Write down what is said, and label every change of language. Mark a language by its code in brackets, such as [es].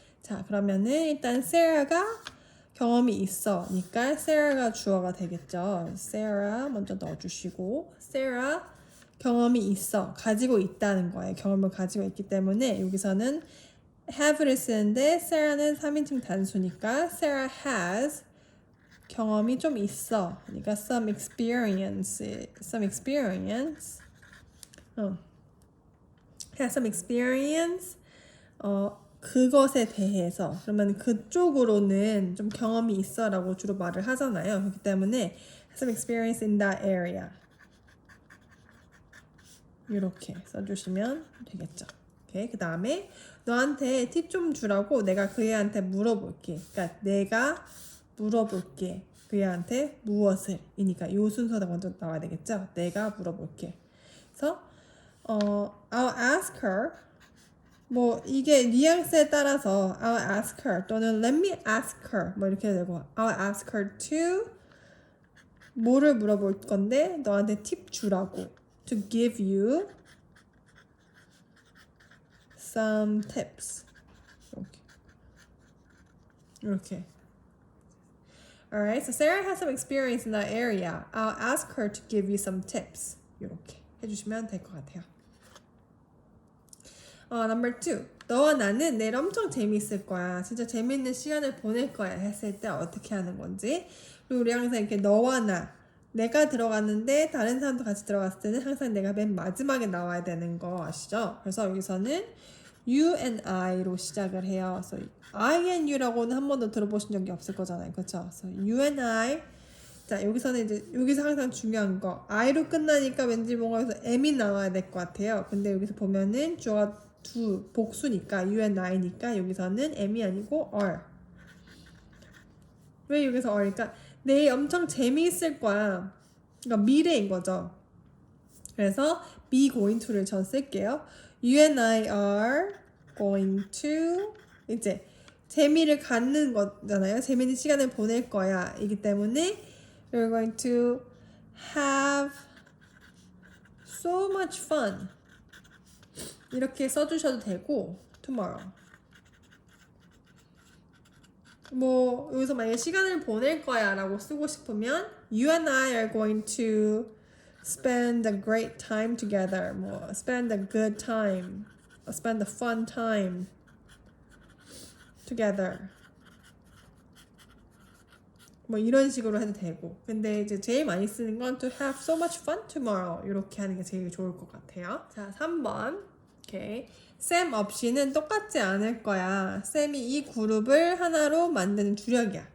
[ko] 자, 그러면은 일단 Sarah가 경험이 있어니까 Sarah가 주어가 되겠죠. Sarah 먼저 넣어주시고 Sarah 경험이 있어, 가지고 있다는 거예요. 경험을 가지고 있기 때문에 여기서는 have를 쓰는데 Sarah는 3인칭 단수니까 [en] Sarah has [ko] 경험이 좀 있어. 그러니까 [en] some experience has some experience [ko] 그것에 대해서. 그러면 그쪽으로는 좀 경험이 있어라고 주로 말을 하잖아요. 그렇기 때문에 [en] has some experience in that area [ko] 이렇게 써주시면 되겠죠. 오케이. 그 다음에 너한테 팁 좀 주라고 내가 그 애한테 물어볼게. 그러니까 내가 물어볼게. 그 애한테 무엇을 이니까 요 순서가 먼저 나와야 되겠죠. 내가 물어볼게. 그래서 [en] I'll ask her. [ko] 뭐 이게 뉘앙스에 따라서 I'll ask her 또는 [en] let me ask her [ko] 뭐 이렇게 해도 되고 I'll ask her to 뭐를 물어볼 건데 너한테 팁 주라고 [en] to give you some tips [ko] 이렇게 [en] Alright, so Sarah has some experience in that area. I'll ask her to give you some tips. [ko] 이렇게 해주시면 될 것 같아요. [en] Number two. [ko] 너와 나는 내일 엄청 재미있을 거야. 진짜 재미있는 시간을 보낼 거야. 했을 때 어떻게 하는 건지. 그리고 우리 항상 이렇게 너와 나. 내가 들어갔는데 다른 사람도 같이 들어갔을 때는 항상 내가 맨 마지막에 나와야 되는 거 아시죠? 그래서 여기서는 [en] you and I [ko] 로 시작을 해요. 그래서 [en] I and you [ko] 라고는 한 번도 들어보신 적이 없을 거잖아요. 그렇죠? 그래서 [en] you and I. [ko] 자, 여기서는 이제 여기서 항상 중요한 거 I로 끝나니까 왠지 뭔가 여기서 M이 나와야 될 것 같아요. 근데 여기서 보면은 주어가 두 복수니까 [en] you and I [ko] 니까 여기서는 M이 아니고 are. 왜 여기서 are니까 내일 엄청 재미있을 거야. 그러니까 미래인 거죠. 그래서 [en] be going to [ko] 를 전 쓸게요. [en] You and I are going to [ko] 이제 재미를 갖는 거잖아요. 재미있는 시간을 보낼 거야. 이기 때문에 [en] you're going to have so much fun. [ko] 이렇게 써주셔도 되고 tomorrow. 뭐 여기서 만약에 시간을 보낼 거야 라고 쓰고 싶으면 [en] You and I are going to spend a great time together. 뭐 spend a good time. Spend a fun time together. [ko] 뭐 이런 식으로 해도 되고. 근데 이제 제일 많이 쓰는 건 [en] to have so much fun tomorrow. [ko] 이렇게 하는 게 제일 좋을 것 같아요. 자, 3번. 오케이. 쌤 없이는 똑같지 않을 거야. 쌤이 이 그룹을 하나로 만드는 주력이야.